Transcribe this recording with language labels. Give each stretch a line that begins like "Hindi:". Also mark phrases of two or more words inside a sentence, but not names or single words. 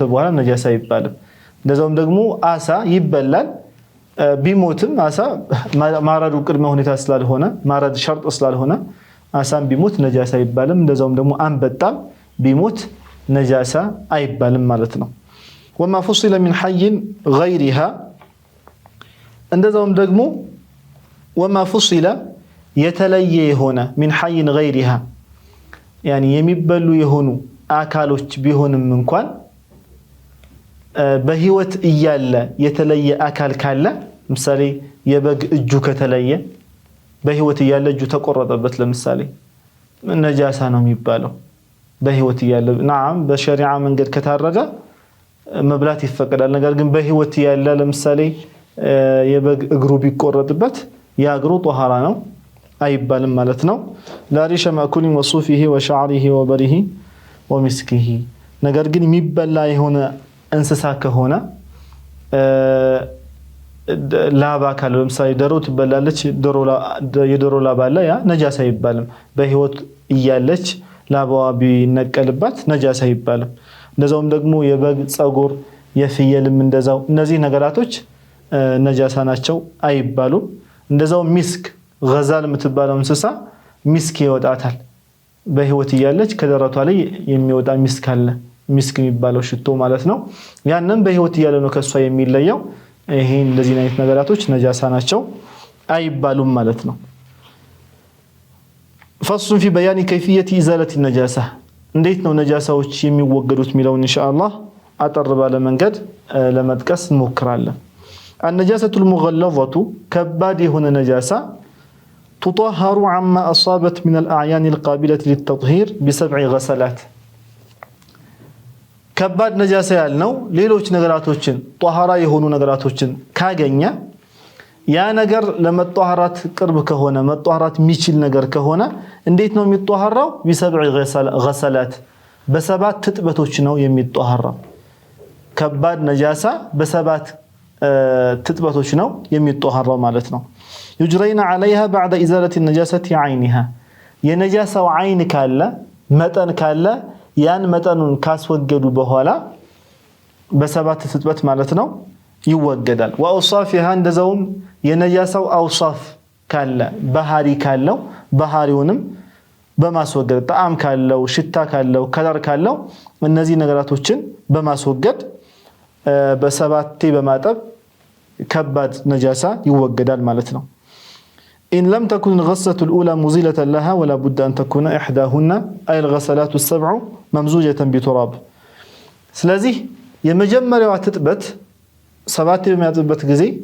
Amharic: በኋላ ነጃሳ ይባላል እንደዛውም ደግሞ አሳ ይበላል ቢሞትም አሳ ማራዱ ቅድመ ሁኔታ ስላልሆነ ማራድ ሸርጥ ስላልሆነ አሳም ቢሞት ነጃሳ ይባላል እንደዛውም ደግሞ አንበጣም ቢሞት ነጃሳ አይባልም ማለት ነው
Arabic: وما فصل من حي غيرها
Amharic: እንደዛውም ደግሞ
Arabic: وما فصل
Amharic: የተለየ የሆነ
Arabic: من حي غيرها يعني
Amharic: የሚበሉ የሆኑ አካሎች ቢሆንም እንኳን በህይወት እያለ የተለየ አካል ካለ ምሳሌ የበግ እጁ ከተለየ በህይወት እያለ እጁ ተቆረጠበት ለምሳሌ ነጃሳ ነው የሚባለው በህይወት እያለ نعم በሸሪዓ መንገድ ከታረደ መብላት ይፈቀዳል ነገር ግን በህይወት እያለ ለምሳሌ የበግ እግሩ ቢቆረጥበት ያ እግሩ ጧሃራ ነው አይባልም ማለት ነው
Arabic: لا ريش مأكول وصوفه وشعره وبره ومسكه
Amharic: ነገር ግን የሚበላ የሆነ እንስሳ ከሆነ ላባ ካለው ለምሳሌ ዶሮ ትበላለች የዶሮ ላባ አለ ያ ነጃሳ አይባልም በህይወት እያለች ላባዋ ቢነቀልባት ነጃሳ አይባልም እንደዛውም ደግሞ የበግ ጸጉር የፍየልም እንደዛው እነዚህ ነገራቶች ነጃሳ ናቸው አይባሉም እንደዛው ሚስክ ገዛል የምትባለው እንስሳ ሚስክ ይወጣታል በህይወት እያለች ከደረቷ ላይ የሚወጣ ሚስክ አለ ሚስክ የሚባለው ሽቶ ማለት ነው ያንን በህይወት እያለ ነው ከሷ የሚለየው ይሄ እንደዚህ አይነት ነገራቶች ነጃሳ ናቸው አይባሉም ማለት ነው
Arabic: فصل في بيان كيفية إزالة النجاسة
Amharic: እንዴት ነው ነጃሳዎች የሚወገዱት ሚለው ኢንሻአላህ አጠር ባለ መንገድ ለመጥቀስ እንሞክራለን
Arabic: النجاسة المغلظة كباد هنا نجاسة تطهر عما أصابت من الأعيان القابلة للتطهير ب7 غسلات كباد نجاسة
Amharic: ያልነው ሌሎች ነገራቶችን ጧሃራ የሆኑ ነገራቶችን ካገኘ ያ ነገር ለመጧሃራት ቅርብ ከሆነ መጧሃራት የሚችል ነገር ከሆነ እንዴት ነው የሚጧሃራው
Arabic: ب7 غسلات
Amharic: በሰባት ትጥበቶች ነው የሚጧሃራው ከባድ ነጃሳ በሰባት ትጥበቶች ነው የሚጧሃራው ማለት ነው
Arabic: يجرين عليها بعد إزالة النجاسة عينها
Amharic: የነጃሳው አይን ካለ መጠን ካለ ያን መጠኑን ካስወገዱ በኋላ በሰባት ትጥበት ማለት ነው ይወገዳል وأوصافها እንደዛውም የነጃሳው አውሳፍ ካለ ባህሪ ካለው ባህሪውንም በማስወገድ ጣዕም ካለው ሽታ ካለው ከለር ካለው እነዚህ ነገራቶችን በማስወገድ በሰባቴ በማጠብ ከባድ ነጃሳ ይወገዳል ማለት ነው
Arabic: إن لم تكن الغسلة الأولى مزيلة لها ولا بد أن تكون إحداهن أي الغسلات ال7 ممزوجة بتراب
Amharic: ስለዚህ የመጀመሪያዋ ትጥበት ሰባቴ በሚያጥበት ጊዜ